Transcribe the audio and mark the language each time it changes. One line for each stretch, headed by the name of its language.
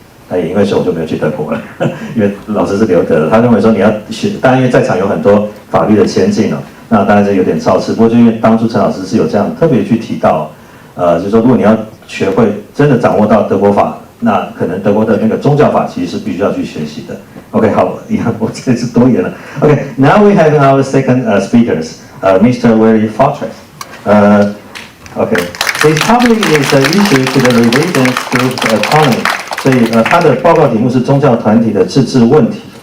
Chinese: 那也因为说我就没有去德国了，因为老师是留德的，他认为说你要学，当然因为在场有很多法律的先进哦。那当然是有点超次，不过就因为当初陈老师是有这样特别去提到，就是说如果你要学会真的掌握到德国法，那可能德国的那个宗教法其实是必须要去学习的。 OK， 好，一样我这次多言了。
English: OK，now we have our second speakers, Mr. Willie Fortress. His topic is the issue to the religion group autonomy.
Chinese: 所以他的报告题目是宗教团体的自治问题。